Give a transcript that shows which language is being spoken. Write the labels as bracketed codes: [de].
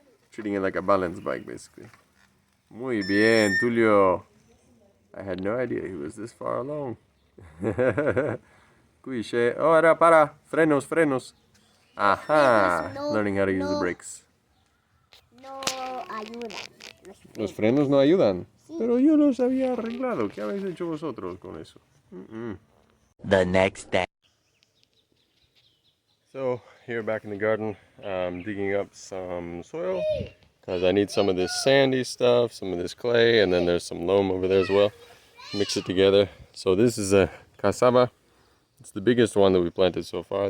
[en] Treating it like a balance bike, basically. [es] Muy bien, Tulio. [en] I had no idea he was this far along. [es] Cuiche. Oh, ahora para. Frenos, frenos. Ajá. [en] Learning how to use the brakes. [es] No ayuda. Los frenos no ayudan. Pero yo los había arreglado. ¿Qué habéis hecho vosotros con eso? [en] The next day. So here back in the garden, I'm digging up some soil because I need some of this sandy stuff, some of this clay, and then there's some loam over there as well. Mix it together. So this is a cassava. It's the biggest one that we planted so far.